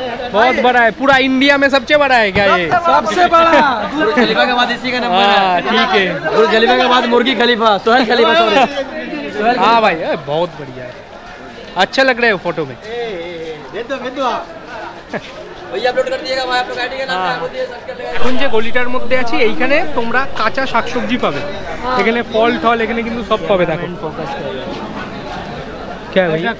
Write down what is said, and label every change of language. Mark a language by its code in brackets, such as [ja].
[hi] बहुत बड़ा है, पूरा इंडिया में सबसे बड़ा है क्या ये? सबसे बड़ा बुर्ज खलीफा के बाद इसी का नंबर हाँ है। ठीक है। बुर्ज खलीफा के बाद मुर्गी खलीफा, सोहेल खलीफा। सॉरी, हाँ भाई बहुत बढ़िया है, अच्छा लग रहा है फोटो में। भैया अपलोड कर दिएगा भाई, आप लोग आईडी का नाम हाँ। क्या बोलिए, सर्च कर लेगा। [bn] এখন যে গলিটার মধ্যে আছি এইখানে তোমরা কাঁচা শাকসবজি পাবে, এখানে ফল টল এখানে কিন্তু সব পাবে। দেখো [hi] क्या है भैया?